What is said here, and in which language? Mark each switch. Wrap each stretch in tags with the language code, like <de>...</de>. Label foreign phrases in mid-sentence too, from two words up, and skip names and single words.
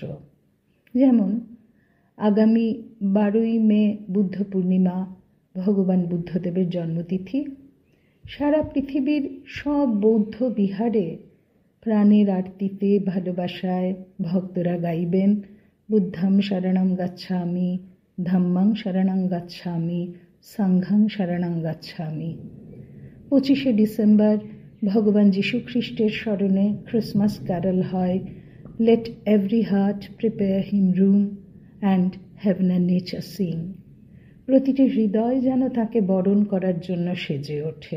<bn>যেমন আগামী 12ই মে বুদ্ধ পূর্ণিমা, ভগবান বুদ্ধদেবের জন্মতিথি। সারা পৃথিবীর সব বৌদ্ধ বিহারে প্রাণের আরতিতে ভালোবাসায় ভক্তরা গাইবেন,</bn> <pi>বুদ্ধং শরণং গচ্ছামি, ধম্মং শরণং গচ্ছামি, সংঘং শরণং গচ্ছামি।</pi> <bn>25শে ডিসেম্বর ভগবান যীশু খ্রিস্টের স্মরণে</bn> <en>Christmas carol</en> <bn>হয়,</bn> <en>let every heart prepare him room and heaven and nature sing.</en> <bn>প্রতিটি হৃদয় যেন তাকে বরণ করার জন্য সেজে ওঠে।</bn>